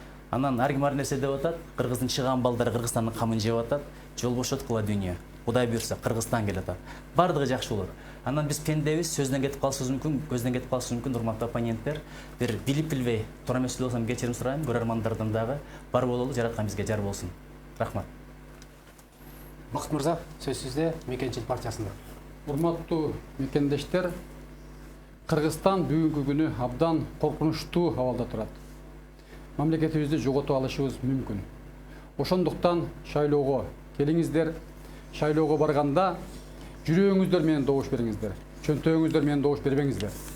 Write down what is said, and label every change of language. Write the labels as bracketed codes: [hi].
[ky] Анан ар ким ар нерсе деп атат, Кыргыздын чыган балдары Кыргызстандын камын жеп атат, жол бошоткула дүйнө. Кудай буйрса Кыргызстан келет атат. Бардыгы жакшы болот. Анан биз пендебиз, сөздөн кетип калышыбыз мүмкүн, көздөн кетип калышы мүмкүн, урматтуу оппоненттер. Бир билип билбей, туура эмес болсом кечирим сурайм, көрөрмандардан дагы бар бололу, жараткан бизге жар болсун. Рахмат. [kk] Бақыт мырза, сөз сізде, Мекенчил партиясында. [ky] Урматтуу мекендештер, Кыргызстан бүгүнкү күнү абдан коркунучтуу абалда турат. Мамлекетибизди жоготуп алышыбыз мүмкүн. Ошондуктан шайлоого келиңиздер, шайлоого барганда жүрөгүңүздөр менен добуш бериңиздер, чөнтөгүңүздөр менен добуш бербеңиздер.